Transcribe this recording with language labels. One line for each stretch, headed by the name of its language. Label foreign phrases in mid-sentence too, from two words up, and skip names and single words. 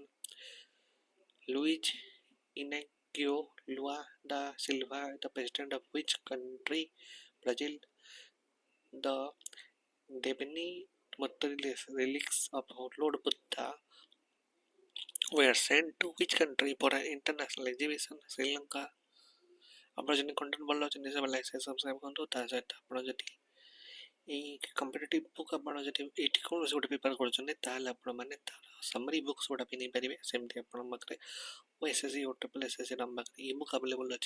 English: Luis Inácio Lula da Silva, the president of which country? Brazil. The Debini relics of Lord Buddha were sent to which country for an international exhibition? Sri Lanka.
Odia: ଆପଣ ଯଦି କଣ୍ଟେଣ୍ଟ ଭଲ ଅଛନ୍ତି ସେ
English: like subscribe
Odia: କରନ୍ତୁ। ତା ସହିତ ଆପଣ ଯଦି এই
English: competitive book
Odia: ଆପଣ ଯଦି ଏଇଠି କୌଣସି ଗୋଟେ ପ୍ରିପେୟାର କରୁଛନ୍ତି ତାହେଲେ ଆପଣମାନେ ତାର
English: summary books
Odia: ଗୁଡ଼ା ବି ନେଇପାରିବେ। ସେମିତି ଆପଣଙ୍କ ପାଖରେ OSSC OSSC ଆମ ପାଖରେ
English: e book available
Odia: ଅଛି।